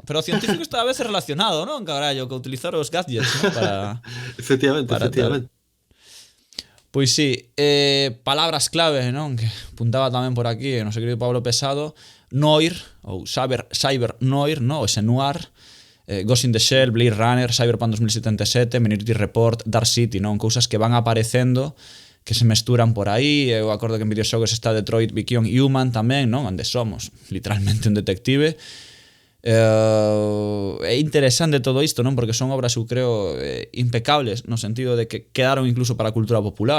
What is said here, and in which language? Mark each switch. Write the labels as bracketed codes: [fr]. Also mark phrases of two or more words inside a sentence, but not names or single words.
[gl] Pero o científico está a veces relacionado, non? Carallo, que utilizar os gadgets, non? Para... efectivamente. Pois sí, palabras clave, non? Que apuntaba tamén por aquí, o noso querido Pablo Pesado. Noir, ou Cyber Noir, non? Ese noir. Ghost in the Shell, Blade Runner, Cyberpunk 2077, Minority Report, Dark City, non? Cousas que van aparecendo, que se mesturan por aí. Eu acordo que en videoxogos está Detroit Become Human tamén, non? Onde somos literalmente un detective. É interesante todo isto, non? Porque son obras, eu creo, impecables, no sentido de que quedaron incluso para a cultura popular.